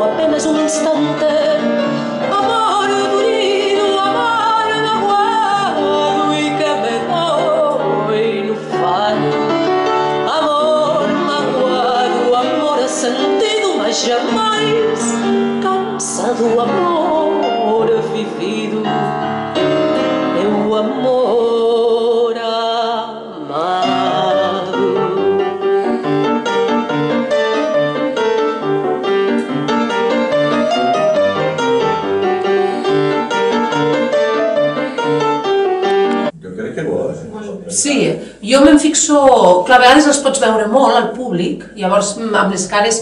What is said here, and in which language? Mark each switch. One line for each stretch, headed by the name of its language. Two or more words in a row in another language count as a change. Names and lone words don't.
Portuguese: apenas um instante, amor durido, amor magoado e que me dói no fado, amor magoado, amor sentido, mas jamais cansado, amor vivido, meu amor amado.
Catalan: Jo crec que bo, Sí, jo me'n fixo... Clar, a vegades els pots veure molt al públic, llavors amb les cares...